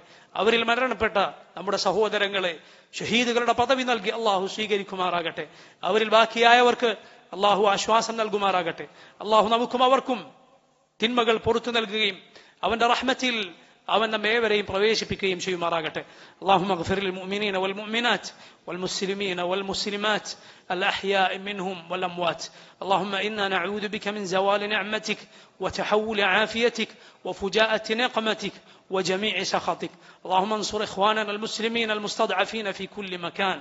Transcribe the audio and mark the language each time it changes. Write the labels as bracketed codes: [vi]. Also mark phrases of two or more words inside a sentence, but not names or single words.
[ml] അവരിൽ മരണപ്പെട്ട നമ്മുടെ സഹോദരങ്ങളെ ഷഹീദുകളുടെ പദവി നൽകി അല്ലാഹു സ്വീകരിക്കുമാറാകട്ടെ. അവരിൽ ബാക്കിയായവർക്ക് അല്ലാഹു ആശ്വാസം നൽകുമാറാകട്ടെ. അല്ലാഹു നമുക്കും അവർക്കും തിന്മകൾ പുറത്തു നൽകുകയും അവന്റെ റഹ്മത്തിൽ അവൻ നമ്മേവരെയും പ്രവേശിപ്പിക്കുകയും ചെയ്യുമാറാകട്ടെ. [ar] اللهم اغفر للمؤمنين والمؤمنات والمسلمين والمسلمات الأحياء منهم والأموات. اللهم إنا نعوذ بك من زوال نعمتك وتحول عافيتك وفجاءة نقمتك وجميع سخطك. اللهم انصر إخواننا المسلمين المستضعفين في كل مكان.